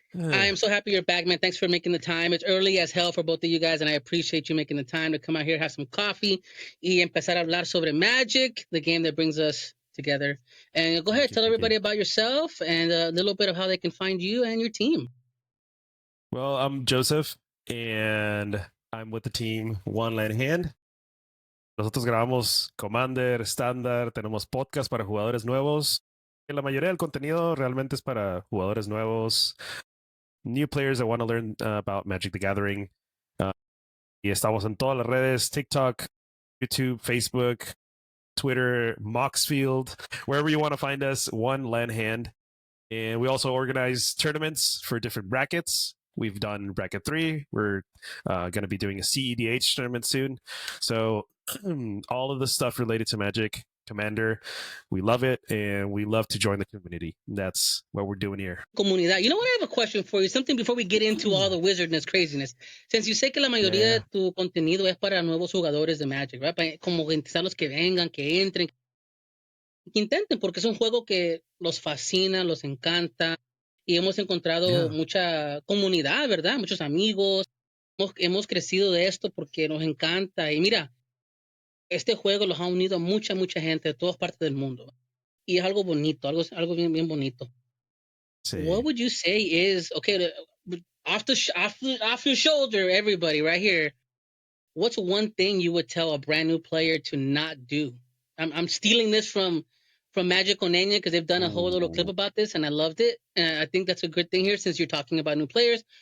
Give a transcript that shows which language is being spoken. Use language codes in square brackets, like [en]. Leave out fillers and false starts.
[en] I am so happy you're back, man. Thanks for making the time. It's early as hell for both of you guys, and I appreciate you making the time to come out here, have some coffee, [es] y empezar a hablar sobre [en] Magic, the game that brings us together. And go ahead, tell everybody about yourself and a little bit of how they can find you and your team. Well, I'm Joseph, and I'm with the team One Land Hand. [es] Nosotros grabamos Commander, estándar, tenemos podcast para jugadores nuevos. La mayoría del contenido realmente es para jugadores nuevos, [en] new players that want to learn about Magic the Gathering. [es] Y estamos en todas las redes, TikTok, YouTube, Facebook, Twitter, Moxfield, [en] wherever you want to find us, [es] One Land Hand. [en] And we also organize tournaments for different brackets. We've done bracket 3. We're going to be doing a CEDH tournament soon. So all of the stuff related to Magic, Commander, we love it, and we love to join the community. That's what we're doing here. [es] Comunidad. [en] You know what? I have a question for you. Something before we get into all the wizardness craziness. Since you [es] sé que la mayoría de tu contenido es para nuevos jugadores de Magic, right? Como interesar los que vengan, que entren. que intenten, porque es un juego que los fascina, los encanta, y hemos encontrado [en] Yeah. [es] mucha comunidad, ¿verdad? Muchos amigos. Hemos crecido de esto porque nos encanta. Y mira, este juego los ha unido a mucha gente de todas partes del mundo. Y es algo bonito, algo bien bonito. [en] What [es] Sí. [en] would you say is, okay, off your shoulder, everybody, right here. What's one thing you would tell a brand new player to not do? I'm stealing this from Magic Onenya because they've done a whole little clip Ooh. about this and I loved it. And I think that's a good thing here since you're talking about new players.